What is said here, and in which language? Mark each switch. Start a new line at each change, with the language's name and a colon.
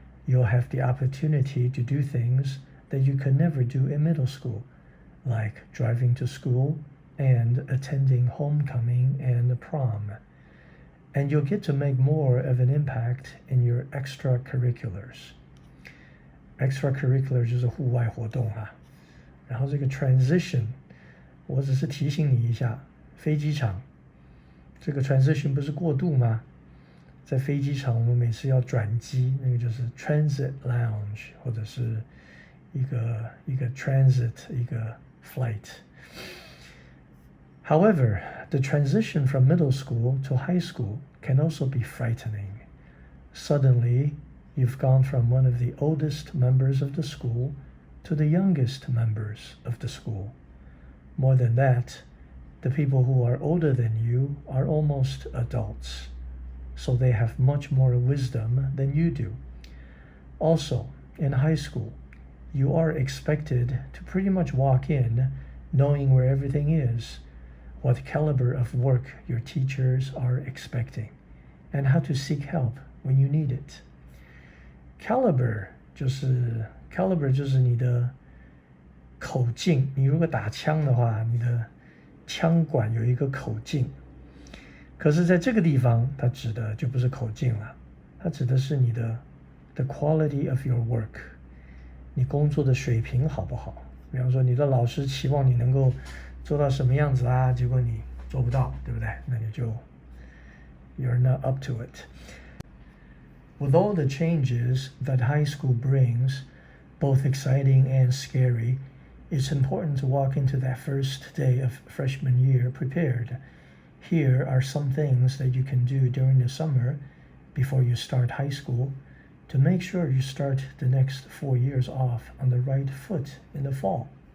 English: You'll have the opportunity to do things that you could never do in middle school, like driving to school and attending homecoming and prom. And you'll get to make more of an impact in your extracurriculars.
Chinese: Extracurricular 就是户外活动啊。然后这个 transition， 我只是提醒你一下。飞机场，这个 transition 不是过渡吗？在飞机场，我们每次要转机，那个就是 transit lounge， 或者是一个 transit 一个 flight。
English: However, the transition from middle school to high school can also be frightening. Suddenly, you've gone from one of the oldest members of the school to the youngest members of the school. More than that,The people who are older than you are almost adults, so they have much more wisdom than you do. Also, in high school, you are expected to pretty much walk in knowing where everything is, what caliber of work your teachers are expecting, and how to seek help when you need it.
Chinese: Caliber 就是你的口径，你如果打枪的话，你的枪管有一个口径，可是在这个地方它指的就不是口径了，它指的是你的
English: the quality of your work，
Chinese: 你工作的水平好不好。比方说你的老师期望你能够做到什么样子啊，结果你做不到，对不对？那你就
English: you're not up to it. With all the changes that high school brings, both exciting and scary,It's important to walk into that first day of freshman year prepared. Here are some things that you can do during the summer before you start high school to make sure you start the next 4 years off on the right foot in the fall.